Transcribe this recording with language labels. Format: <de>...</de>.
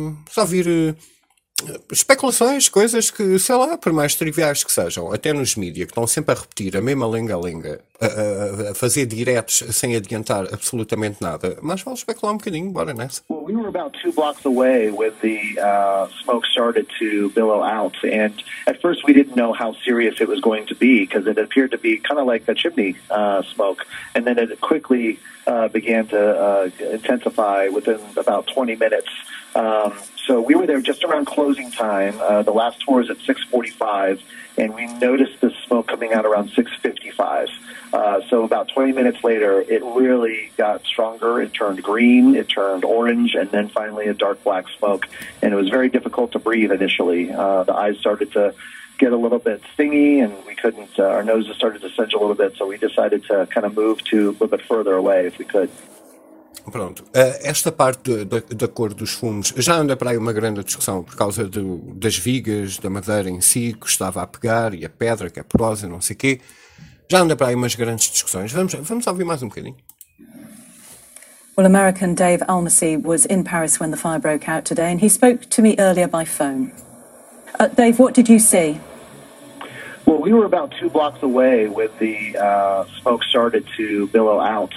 <pt>Só ouvir... especulações, coisas que, sei lá, por mais triviais que sejam, até nos mídias, que estão sempre a repetir a mesma lenga-lenga, a fazer diretos sem adiantar absolutamente nada, mas vale especular um bocadinho, bora nessa.</pt> <en>Well, we were about two blocks away when the smoke started to billow out, and at first we didn't know how serious it was going to be, because it appeared to be kind of like a chimney smoke, and then it quickly began to intensify within about 20 minutes. So we were there just around closing time. The last tour is at 6:45, and we noticed the smoke coming out around 6:55. So about 20 minutes later, it really got stronger. It turned green, it turned orange, and then finally a dark black smoke. And it was very difficult to breathe initially. The eyes started to get a little bit stingy, and we couldn't, our noses started to singe a little bit, so we decided to kind of move to a little bit further away if we could.</en> <pt>Pronto, esta parte da cor dos fumos, já anda para aí uma grande discussão por causa das vigas, da madeira em si, que estava a pegar, e a pedra, que é porosa, não sei o quê. Já anda para aí umas grandes discussões. Vamos ouvir mais um bocadinho.</pt> <en>Well, American Dave Almasy was in Paris when the fire broke out today, and he spoke to me earlier by phone. Dave, what did you see? Well, we were about two blocks away when the smoke started to billow out.</en>